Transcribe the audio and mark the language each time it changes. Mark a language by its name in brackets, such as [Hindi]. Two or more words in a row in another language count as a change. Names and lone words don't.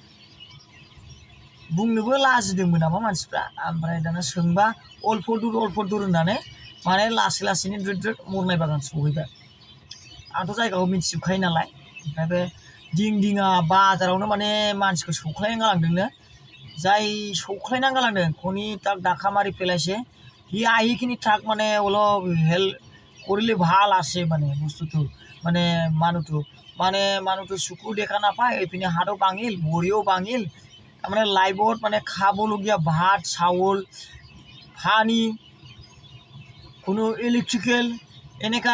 [Bodo] बुंनोबो लाजिदोंमोन नामा मानसिफ्रा ओमफ्राय दाना सोंबा अल्प दुर होननानै माने लासै लासैनो द्रोद द्रोद मरनाय बागान सहैबाय आंथ' जायगाखौ मिथिजोबखायो नालाय ओमफ्राय बे दिंदिङा बाजारावनो माने मानसिखौ सौख्लायना गालांदोंनो जाय सौख्लायना गालांदों खनि [Assamese] তাক ডাকা মারি পেলাইছে সি আহিখিনি তাক মানে অলপ হেল্প কৰিলে ভাল আছে মানে বস্তুটো মানে মানুহটো চকু দেখা নাপায় এইপিনে হাতো ভাঙিল ভৰিও ভাঙিল তাৰমানে লাইভত মানে খাবলগীয়া ভাত চাউল পানী কোনো ইলেক্ট্ৰিকেল এনেকা